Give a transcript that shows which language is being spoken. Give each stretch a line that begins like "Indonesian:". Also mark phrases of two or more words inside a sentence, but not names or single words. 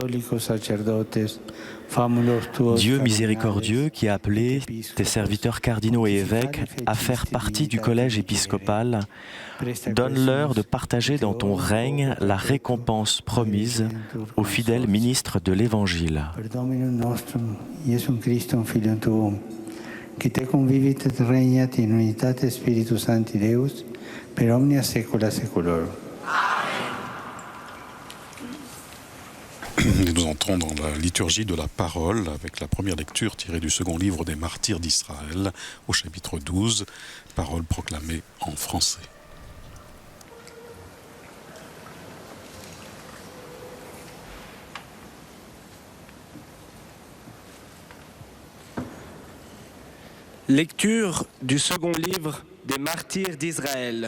French: Dieu miséricordieux qui a appelé tes serviteurs cardinaux et évêques à faire partie du collège épiscopal, donne-leur de partager dans ton règne la récompense promise aux fidèles ministres de l'Évangile.
Latin: Qui te convivit et regnat in unitate Spiritus Sancti Deus, per omnia saecula saeculorum.
French: Nous entrons dans la liturgie de la parole avec la première lecture tirée du second livre des martyrs d'Israël au chapitre 12, parole proclamée en français. Lecture du second livre des martyrs d'Israël.